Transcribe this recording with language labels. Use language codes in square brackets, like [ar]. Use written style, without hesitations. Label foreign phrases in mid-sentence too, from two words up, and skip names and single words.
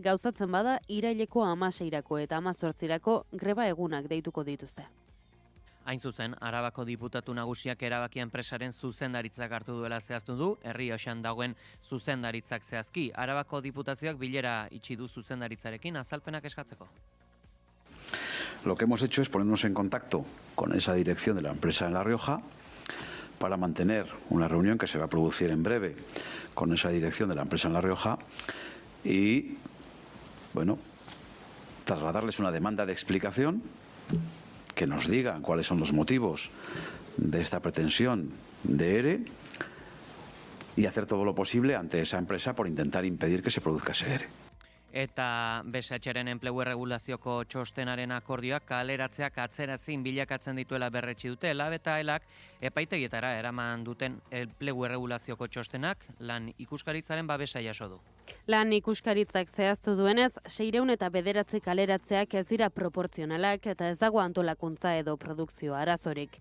[eu] Gauzatzen bada iraileko 16 eta 18 greba egunak deituko dituzte. Hain zuzen, Arabako diputatu nagusiak erabaki enpresaren zuzendaritzak hartu duela zehaztu du, Errioxan dagoen zuzendaritzak zehazki. Arabako diputazioak bilera itxi du zuzendaritzarekin azalpenak eskatzeko. [es] Lo que hemos hecho es ponernos en contacto con esa dirección de la empresa en La Rioja para mantener una reunión que se va a producir en breve con esa dirección de la empresa en La Rioja y, bueno, trasladarles una demanda de explicación, que nos digan cuáles son los motivos de esta pretensión de ERE y hacer todo lo posible ante esa empresa por intentar impedir que se produzca ese ERE. [eu] Eta BSH-ren enplegu erregulazioko txostenaren akordioak kaleratzeak atzerazin bilakatzen dituela berretsi dute. Lab eta elak epaitegietara eraman duten enplegu erregulazioko txostenak lan ikuskaritzaren babesa jaso du. Lan ikuskaritzak zehaztu duenez, 609 kaleratzeak ez dira proportzionalak eta ez dago antolakuntza edo produkzio arazorik.